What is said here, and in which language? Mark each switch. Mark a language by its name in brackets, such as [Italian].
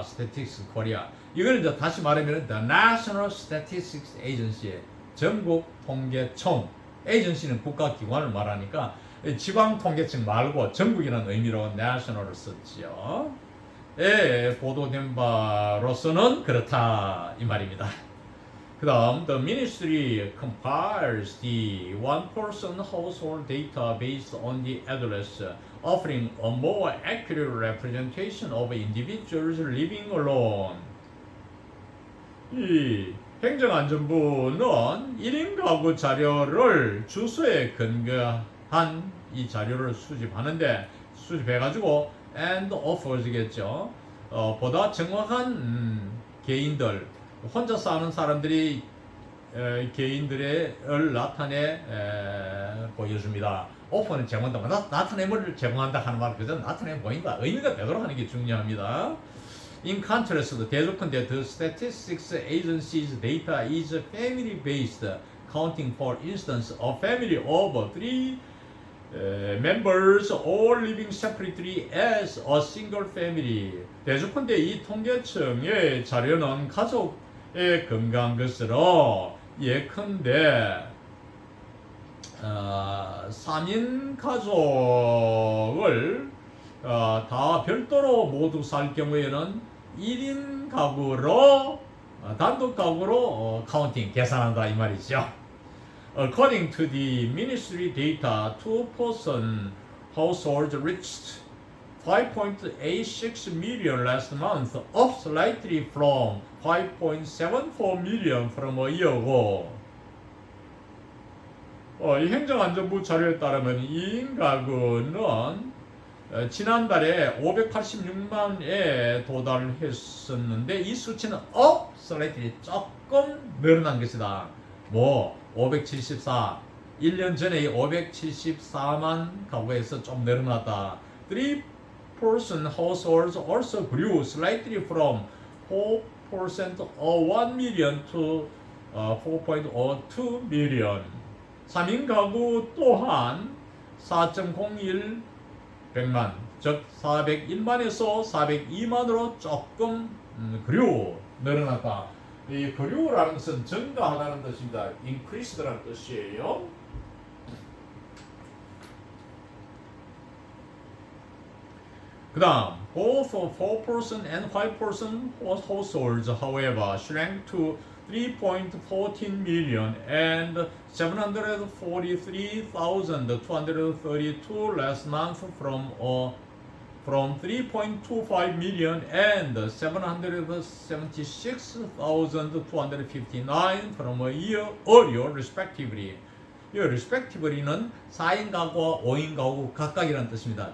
[Korean] Statistics Korea. 이걸 이제 다시 말하면 The National Statistics Agency, 전국 통계청. 에이전시는 국가기관을 말하니까 지방 통계청 말고 전국이라는 의미로 national을 썼지요. 보도된 바로서는 그렇다 이 말입니다. 그 그다음 [English] the ministry compiles the one-person household data based on the address, offering a more accurate representation of individuals living alone. [Korean] 이 행정안전부는 1인 가구 자료를 주소에 근거한 이 자료를 수집해가지고 [English] and offers [Korean] 겠죠. 보다 정확한 개인들, 혼자 사는 사람들이 개인들을 나타내 보여줍니다. 오퍼는 제공한다. 나타내물을 제공한다 하는 말 그저 나타내 보인다. 의미가 되도록 하는 게 중요합니다. [English] In contrast, [Korean] 대조건대 [English] the statistics agency's data is family based, counting for instance a family of 3 members all living separately as a single family. [Korean] 대조건대 이 통계청의 자료는 가족에 근거한 것으로 예컨대 3인 가족을 다 별도로 모두 살 경우에는 1인 가구로 단독 가구로 카운팅 계산한다 이 말이죠. [English] According to the ministry data, two-person households reached 5.86 million last month, up slightly from 5.74 million from a year ago. [Korean] 이 행정안전부 자료에 따르면 2인 가구는 지난달에 586만에 도달했었는데 이 수치는 [English] up slightly [Korean] 조금 늘어난 것이다. 574 1년 전에 574만 가구에서 좀 늘어났다. [English] 3-person households also grew slightly from 4% or 1 million to 4.02 million. [Korean] 3인 가구 또한 4.01 100만, 즉 401만에서 402만으로 조금 늘어났다. 이 grew라는 것은 증가하다는 뜻입니다. increased라는 뜻이에요. 그 다음 [English] both 4-person and 5-person households however shrank to 3.14 million and 743,232 last month from 3.25 million and 776,259 from a year earlier respectively. [Korean] 이 respectively는 4인 가구와 5인 가구 각각이라는 뜻입니다.